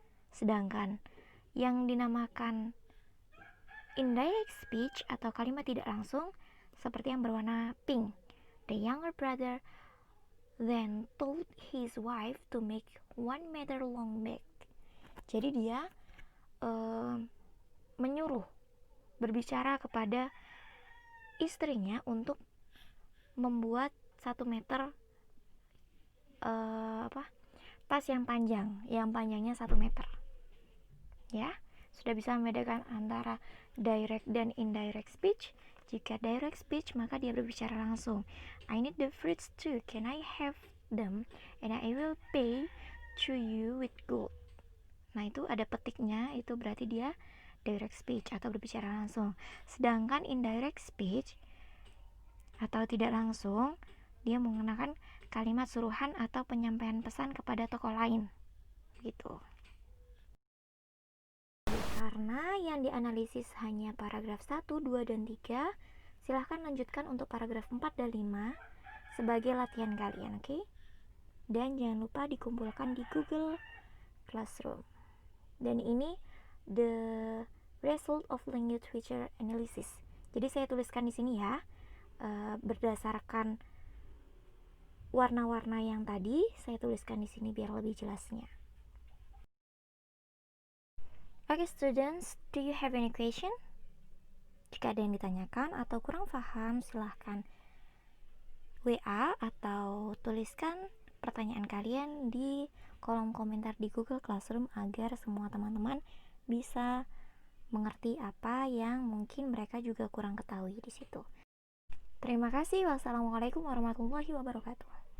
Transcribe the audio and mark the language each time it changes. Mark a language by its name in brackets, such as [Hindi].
[Indonesian] Sedangkan yang dinamakan indirect speech atau kalimat tidak langsung seperti yang berwarna pink. [English] The younger brother then told his wife to make 1 meter long bag. [Indonesian] Jadi dia menyuruh, berbicara kepada istrinya untuk membuat 1 meter tas yang panjangnya 1 meter. Ya, sudah bisa membedakan antara direct dan indirect speech. Jika direct speech, maka dia berbicara langsung. [English] I need the fruits too. Can I have them? And I will pay to you with gold. [Indonesian] Nah, itu ada petiknya, itu berarti dia direct speech atau berbicara langsung. Sedangkan indirect speech atau tidak langsung, dia menggunakan kalimat suruhan atau penyampaian pesan kepada tokoh lain. Gitu. Karena yang dianalisis hanya paragraf 1, 2, dan 3, silahkan lanjutkan untuk paragraf 4 dan 5 sebagai latihan kalian, oke? Dan jangan lupa dikumpulkan di Google Classroom. Dan ini [English] the result of language feature analysis. [Indonesian] Jadi saya tuliskan di sini ya, berdasarkan warna-warna yang tadi, saya tuliskan di sini biar lebih jelasnya. [English] Okay, students, do you have any question? [Indonesian] Jika ada yang ditanyakan atau kurang paham, silahkan WA atau tuliskan pertanyaan kalian di kolom komentar di Google Classroom agar semua teman-teman bisa mengerti apa yang mungkin mereka juga kurang ketahui di situ. Terima kasih. Wassalamualaikum warahmatullahi wabarakatuh.